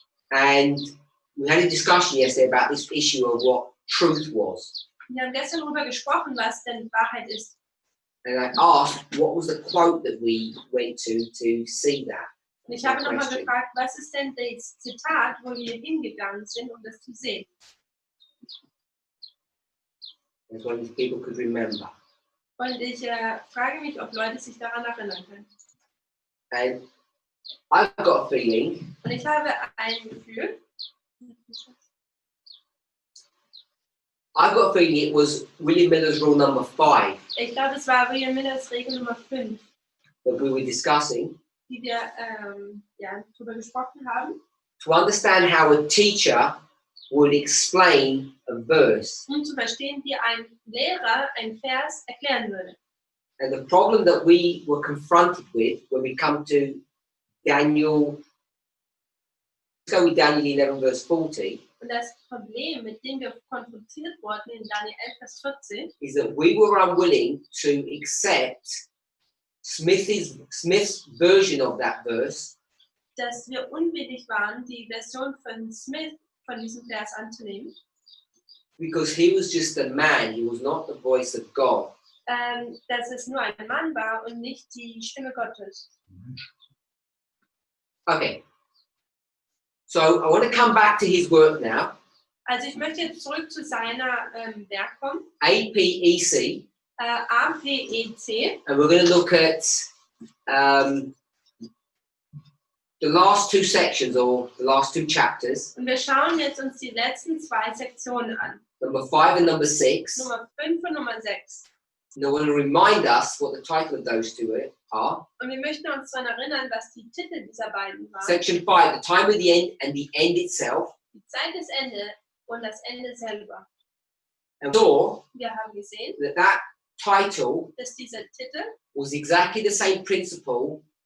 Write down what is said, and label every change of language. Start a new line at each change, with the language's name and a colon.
English: And we had a discussion yesterday about this issue of what truth was.
German: Wir haben gestern darüber gesprochen, was denn die Wahrheit ist.
English: And I asked, what was the quote that we went to see that?
German: Und ich habe nochmal gefragt, was ist denn das Zitat, wo wir hingegangen sind, um das zu sehen?
English: As one of people could remember.
German: Und ich frage mich, ob Leute sich daran erinnern können.
English: And I've got a feeling
German: Und ich habe ein Gefühl,
English: it was William Miller's rule number 5
German: ich glaube, es war William Millers Regel Nummer 5,
English: that we were discussing.
German: die wir darüber gesprochen haben,
English: To understand how a teacher would explain a verse.
German: um zu verstehen, wie ein Lehrer einen Vers erklären würde.
English: And the problem that we were confronted with when we come to Daniel, let's go with Daniel 11 verse 40,
German: Und das Problem, mit dem wir konfrontiert wurden in Daniel 11, Vers 14,
English: is that we were unwilling to accept Smith's version of that verse
German: dass wir unwillig waren, die Version von Smith von diesem Vers anzunehmen,
English: because he was just a man, he was not the voice of God.
German: dass es nur ein Mann war und nicht die Stimme Gottes.
English: Okay. So I want to come back to his work now.
German: Also ich möchte jetzt zurück zu seiner Werk kommen,
English: APEC,
German: APEC,
English: and we're going to look at the last two sections or the last two chapters,
German: und wir schauen jetzt uns die letzten 2 Sektionen an,
English: number 5 and number 6.
German: Nummer 5 und Nummer 6.
English: And I want to remind us what the title of those two are.
German: Und wir möchten uns daran erinnern, was die Titel dieser beiden waren.
English: Section 5, the time of the end and the end itself.
German: Die Zeit des Ende und das Ende selber.
English: And so
German: Wir haben gesehen,
English: that title
German: dass dieser Titel
English: was exactly the same principle